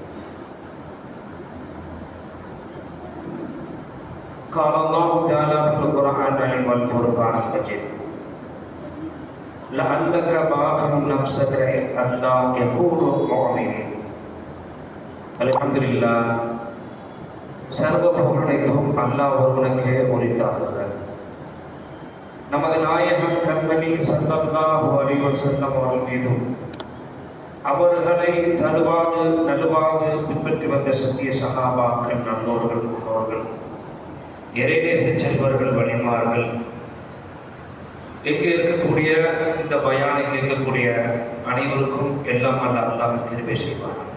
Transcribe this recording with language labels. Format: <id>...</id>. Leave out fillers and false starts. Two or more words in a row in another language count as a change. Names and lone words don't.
<ar>قال الله تعالى في القرآن والفرقان المجيد: لعلك باخع نفسك ألا يكونوا مؤمنين. الحمد لله.</ar> <ta>சர்வ புகழனைத்தும் அல்லாஹ் ஒருவனுக்கே உரித்தாகுக. நமது நாயகம் கண்மணி</ta> <ar>صلى الله عليه وسلم</ar> <ta>அவர்கள் மீதும் அவர்களை நலுவாது பின்பற்றி வந்த சத்திய சஹாபாக்கள், நல்லோர்கள், முன்னோர்கள், இறைநேச செல்வர்கள், வழிமார்கள், எங்கே இருக்கக்கூடிய இந்த பயானை கேட்கக்கூடிய அனைவருக்கும் எல்லாம் அல்லாஹ் கிருபை செய்வார்.</ta>